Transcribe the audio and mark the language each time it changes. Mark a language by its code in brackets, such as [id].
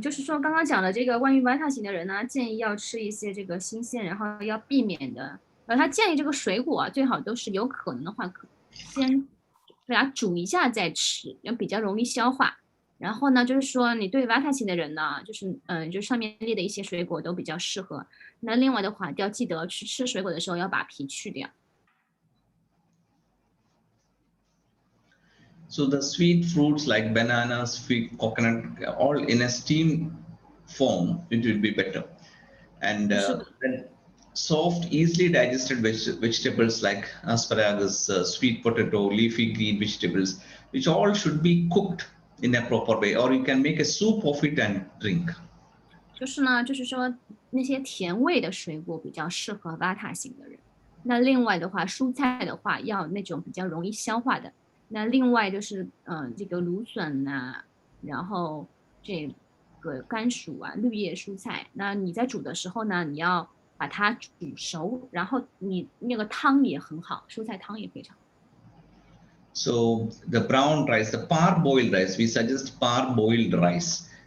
[zh] 就是说刚刚讲的这个关于 Vata 型的人呢，建议要吃一些这个新鲜，然后要避免的，他建议这个水果啊，最好都是有可能的话，先给它煮一下再吃，也比较容易消化。然后呢，就是说你对 Vata 型的人呢，就上面列的一些水果都比较适合。那另外的话，要记得去吃水果的时候要把皮去掉。 [en] So the sweet fruits like bananas, sweet coconut, all in a steam form, it will be better. And then soft, easily digested vegetables like asparagus, sweet potato, leafy green vegetables, which all should be cooked in a proper way, or you can make a soup of it and drink. [zh] 就是呢，就是说那些甜味的水果比较适合 Vata 型的人。那另外的话，蔬菜的话要那种比较容易消化的。那另外就是这个芦笋呐、然后这个甘薯啊，绿叶蔬菜。那你在煮的时候呢，你要把它煮熟，然后你那个汤也很好，蔬菜汤也非常好。 [en] So the brown rice, the parboiled rice, we suggest parboiled rice.